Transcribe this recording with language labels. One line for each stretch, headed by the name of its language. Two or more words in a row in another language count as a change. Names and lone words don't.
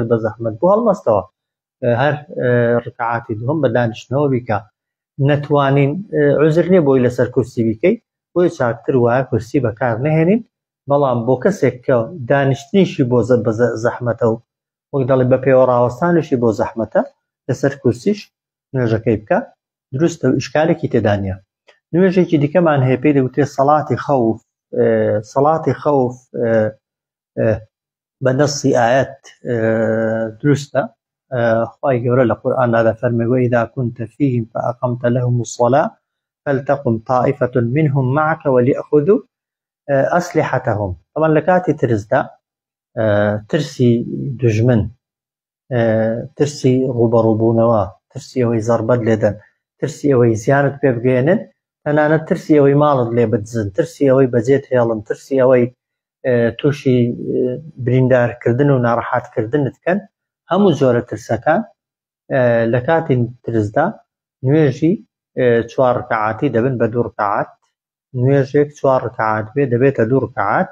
Central Kurdish: بە زەحمەت بۆ هەڵمەستەوە هەر ڕکعاتی دووهەم بە دانیشتنەوە بیکە نەتوانین عوزر نییە بۆی لەسەر کورسی بیکەی بۆی چاکتر وایە کورسی بەکار نەهێنین بەڵام بۆ کەسێک کە دانیشتنیشی بۆ زەحمەتە و وەک دەڵێ بە پێوە ڕاوەستانیشی بۆ زەحمەتە لەسەر کورسیش نوێژەکەی بکە دروستە و ئیشکالێکی تێدا نییە نوێژێکی دیکەمان هەیە پێی دەوتێت سەڵاتی خەوف بە نەسی ئایەت دروستە خوای گەورە لە قورئاندا دەفەرمێ
Arabic: وإذا كنت فيهم فأقمت لهم الصلاة فلتقم طائفة منهم معك وليأخذوا أسلحتهم طبعا
Central Kurdish: لە کاتی ترسدا ترسی دوژمن ترسی ڕوبەڕووبوونەوە ترسی ئەوەی زەربەت لێدەن ترسی ئەوەی زیانت پێ بگەێنن تەنانەت ترسی ئەوەی ماڵت لێ بدزن ترسی ئەوەی بەجێت هێڵن ترسی ئەوەی تووشی بریندارکردن و ناڕەحەتکردنت کەن هەموو جۆرە ترسەکان لە کاتی ترسدا نوێژی 4 ڕکعاتی دەبن بە 2 ڕکعات، نوێژێک 4 ڕکعات بێ دەبێتە 2 ڕکعات.